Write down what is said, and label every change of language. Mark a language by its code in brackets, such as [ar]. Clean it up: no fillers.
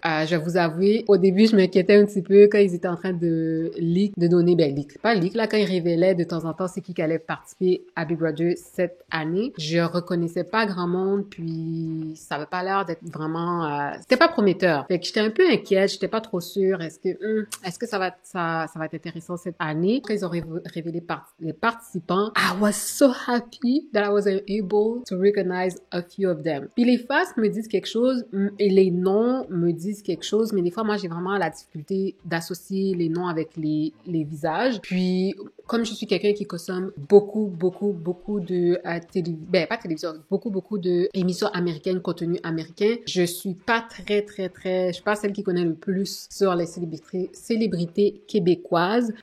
[fr] Je vais vous avouer, au début, je m'inquiétais un petit peu quand ils étaient en train de donner, pas leak, là, quand ils révélaient de temps en temps c'est qui allait participer à Big Brother cette année. Je reconnaissais pas grand monde, puis ça avait pas l'air d'être vraiment, c'était pas prometteur. Fait que j'étais un peu inquiète, j'étais pas trop sûre. Est-ce que ça va être intéressant cette année? Quand ils ont révélé les participants, [en] I was so happy that I was able to recognize a few of them. [fr] Puis les faces me disent quelque chose et les noms me disent quelque chose, mais des fois, moi, j'ai vraiment la difficulté d'associer les noms avec les visages. Puis, comme je suis quelqu'un qui consomme beaucoup de pas télévision, beaucoup de émissions américaines, contenu américain, je suis pas je suis pas celle qui connaît le plus sur les célébrités québécoises.